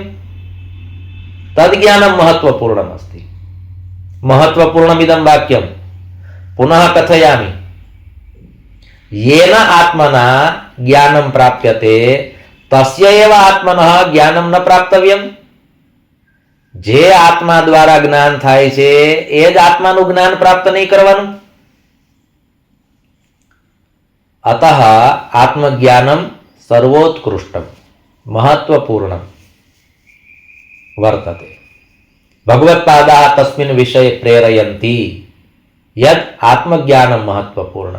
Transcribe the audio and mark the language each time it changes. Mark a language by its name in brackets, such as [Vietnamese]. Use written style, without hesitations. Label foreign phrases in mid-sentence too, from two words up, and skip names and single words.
[Sanskrit] तद् ज्ञानं महत्त्वपूर्णम् अस्ति। महत्त्वपूर्णमिदं वाक्यं पुनः कथयामि। येन आत्मना ज्ञानं प्राप्यते तस्य एव आत्मनः ज्ञानं न प्राप्तव्यम्। [Gujarati] જે આત્મા દ્વારા જ્ઞાન થાય છે એ જ આત્માનું જ્ઞાન પ્રાપ્ત નહીં કરવાનું। [Sanskrit] अतः आत्मज्ञानं सर्वोत्कृष्टं महत्वपूर्णं वर्तते। भगवत्पादाः तस्मिन् विषये प्रेरयन्ति यद् आत्मज्ञानं महत्वपूर्णं।